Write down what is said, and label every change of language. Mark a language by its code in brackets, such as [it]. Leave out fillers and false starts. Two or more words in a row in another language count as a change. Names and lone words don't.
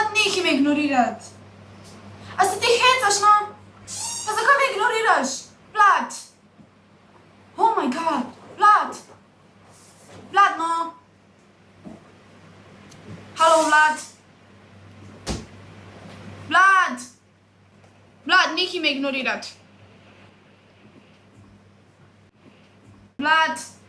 [sl] Nehaj me ignorirati. A se ti hecaš, no? Pa zakaj me ignoriraš? Vlad! [en] Oh my god! [sl] Vlad! Vlad, no! Halo, Vlad! Vlad! Vlad, nehaj me ignorirati. Vlad!